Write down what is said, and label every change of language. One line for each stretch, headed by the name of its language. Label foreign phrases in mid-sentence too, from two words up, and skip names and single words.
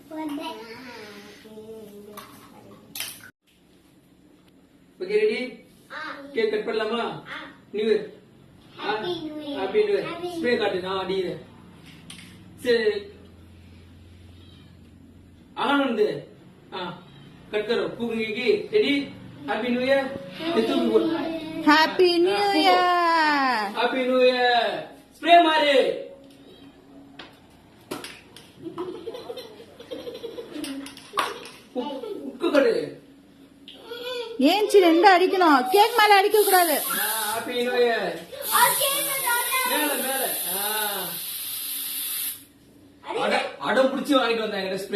English: Okay, ready? Cake cut பண்ணலாமா? New year. Happy new year.
Tamil: ஸ்ப்ரே காட்டு, நான் அடிக்கிறேன். சரி, ஆனந்த்
Hindi: कट करो. फूकने की रेडी?
English: Happy New Year.
Hindi: तू भी बोल
English: Happy New Year. Happy New Year. Spray मारे.
Tamil: உக்கு கட்டு. ஏன்ச்சி 2 அடிக்கணும். கேக் மேல அடிக்க கூடாது.
English: Happy New Year.
Tamil: மேல மேல. அடம் புடிச்சு வாங்கிட்டு வந்தாங்க ஸ்ப்ரே.